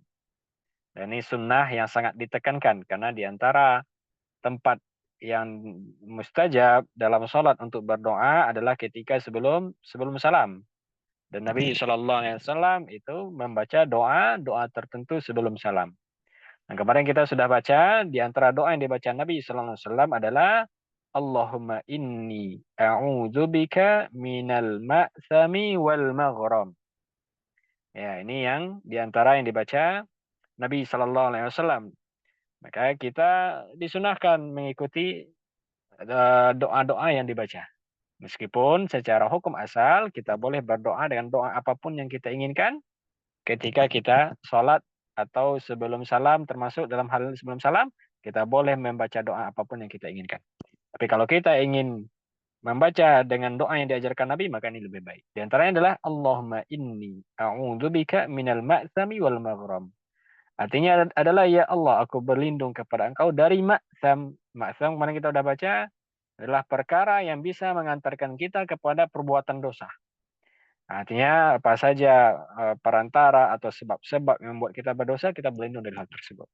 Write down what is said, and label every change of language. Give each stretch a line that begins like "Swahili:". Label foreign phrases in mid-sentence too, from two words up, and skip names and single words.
Indonesian: Dan ini sunnah yang sangat ditekankan karena di antara tempat yang mustajab dalam sholat untuk berdoa adalah ketika sebelum salam. Dan Nabi
Arabic: صلى الله عليه وسلم
Indonesian: itu membaca doa tertentu sebelum salam. Nah, kemarin kita sudah baca di antara doa yang dibaca Nabi
Arabic: صلى الله عليه وسلم
Indonesian: adalah
Arabic: اللهم إني أعوذ بك من المأثم والمغرم.
Indonesian: Ya, ini yang diantara yang dibaca Nabi
Arabic: صلى الله عليه وسلم.
Indonesian: Maka kita disunahkan mengikuti doa-doa yang dibaca. Meskipun secara hukum asal kita boleh berdoa dengan doa apapun yang kita inginkan ketika kita sholat atau sebelum salam, termasuk dalam hal sebelum salam, kita boleh membaca doa apapun yang kita inginkan. Tapi kalau kita ingin membaca dengan doa yang diajarkan Nabi, maka ini lebih baik. Di antaranya adalah
Arabic: اللهم إني أعوذ بك من المأثم والمغرم.
Indonesian: Artinya adalah ya Allah, aku berlindung kepada Engkau dari maksam. Maksam kemarin kita sudah baca adalah perkara yang bisa mengantarkan kita kepada perbuatan dosa. Artinya apa saja perantara atau sebab-sebab yang membuat kita berdosa, kita berlindung dari hal tersebut.